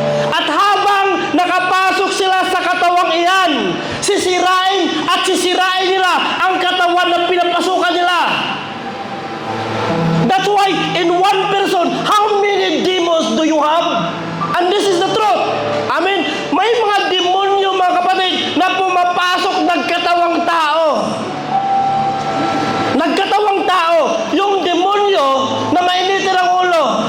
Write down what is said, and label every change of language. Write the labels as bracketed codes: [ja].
[tl] At habang nakapasok sila sa katawang iyan, sisirain nila ang katawan na pinapasukan nila. [en] That's why in one person, how many demons do you have? And this is the truth. Amen. [tl] May mga demonyo mga kapatid na pumapasok nagkatawang tao. Nagkatawang tao. Yung demonyo na mainitin ang ulo.